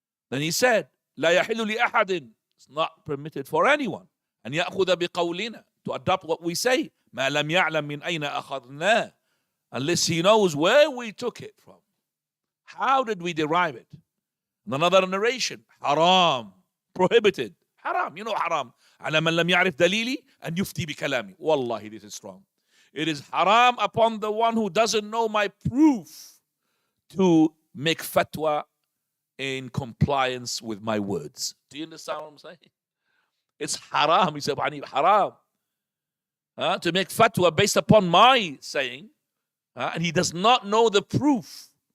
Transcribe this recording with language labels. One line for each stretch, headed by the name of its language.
English: Then he said,
Arabic: لا يحل لأحد.
English: It's not permitted for anyone.
Arabic: أن يأخذ بقولنا,
English: to adopt what we say.
Arabic: ما لم يعلم من أين أخذناه.
English: Unless he knows where we took it from. How did we derive it? And another narration, haram, prohibited. Haram, you know haram.
Arabic: على من لم يعرف دليلي أن يفتي بكلامي.
English: Wallahi, this is strong. It is haram upon the one who doesn't know my proof to make fatwa in compliance with my words. Do you understand what I'm saying? It's haram, he said, haram. To make fatwa based upon my saying, and he does not know the proof.